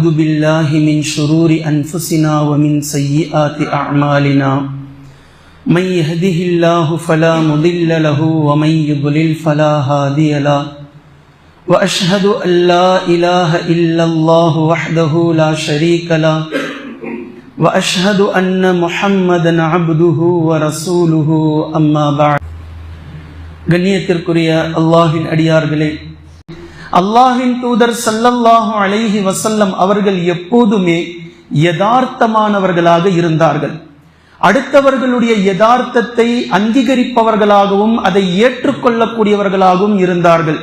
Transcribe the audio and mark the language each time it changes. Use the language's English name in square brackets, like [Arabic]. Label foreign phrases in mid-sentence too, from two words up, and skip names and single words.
[Arabic] بالله من شرور أنفسنا ومن سيئات أعمالنا من يهده الله فلا مضل له ومن يضلل فلا هادي له وأشهد أن لا إله إلا الله وحده لا شريك له وأشهد أن محمدًا عبده ورسوله أما بعد. [Tamil] கண்ணியத்திற்குரிய அல்லாஹ்வின் அடியார்களே, அல்லாஹ்வின் தூதர் [Arabic] صلى الله عليه وسلم [Tamil] அவர்கள் எப்போதுமே யதார்த்தமானவர்களாக இருந்தார்கள். அடுத்தவர்களுடைய யதார்த்தத்தை அங்கீகரிப்பவர்களாகவும் அதை ஏற்றுக்கொள்ளக்கூடியவர்களாகவும் இருந்தார்கள்.